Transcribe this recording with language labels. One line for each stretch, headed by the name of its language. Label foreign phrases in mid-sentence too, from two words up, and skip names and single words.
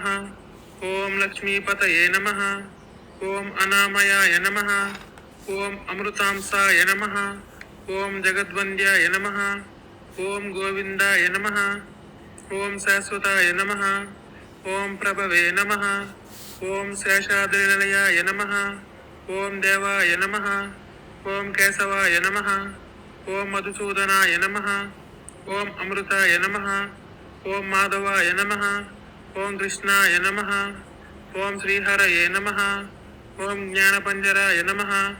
Sanskrit: ओम लक्ष्मीपतये नमः। ओम अनामयाय नमः। ओम अमृतांसाय नमः। ओम जगद्वन्द्याय नमः। ओम गोविंदाय नमः। ओम शाश्वताय नमः। ओम प्रभवे नमः। ఓం శేషాద్రినిలయాయ నమః. ఓం దేవాయ నమః. ఓం కేశవాయ నమః. ఓం మధుసూదనాయ నమః. ఓం అమృతాయ నమః. ఓం మాధవాయ నమః. ఓం కృష్ణాయ నమః. ఓం శ్రీహరయే నమః. ఓం జ్ఞానపంజరాయ నమః.